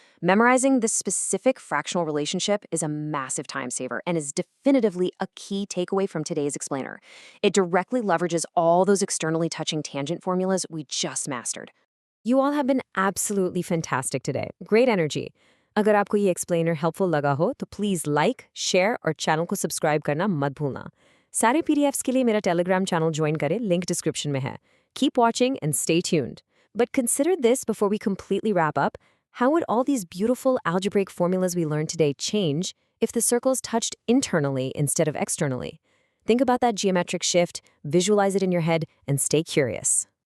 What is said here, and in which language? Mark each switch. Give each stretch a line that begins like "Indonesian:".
English: Memorizing this specific fractional relationship is a massive time saver and is definitively a key takeaway from today's explainer. It directly leverages all those externally touching tangent formulas we just mastered. You all have been absolutely fantastic today. Great energy.
Hindi: अगर आपको ये explainer helpful लगा हो तो please like, share और channel को subscribe करना मत भूलना। सारे PDFs के लिए मेरा टेलीग्राम चैनल ज्वाइन करें, लिंक डिस्क्रिप्शन में है।
English: Keep watching and stay tuned. But consider this before we completely wrap up. How would all these beautiful algebraic formulas we learned today change if the circles touched internally instead of externally? Think about that geometric shift, visualize it in your head, and stay curious.